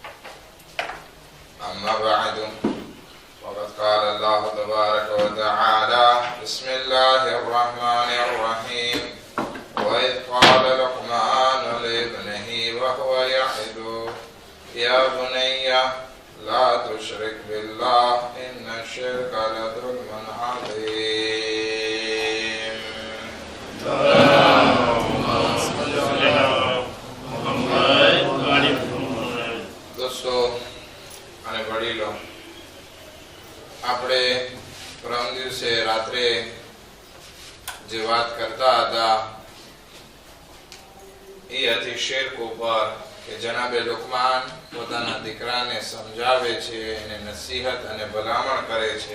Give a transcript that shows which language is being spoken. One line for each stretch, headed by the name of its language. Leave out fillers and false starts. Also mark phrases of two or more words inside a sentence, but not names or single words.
Arabic: أما بعد وقد قال الله تبارك وتعالى بسم الله الرحمن الرحيم. وإذ قال لقمان لابنه وهو يعظه يا بني لا تشرك بالله إن الشرك لظلم عظيم.
Gujarati: દોસ્તો અને વડીલો, આપણે પરમ દિવસે રાત્રે જે વાત કરતા હતા એ હતી શિર્ક ઉપર, કે જનાબે લુકમાન પોતાના દીકરાને સમજાવે છે, એને નસીહત અને ભલામણ કરે છે.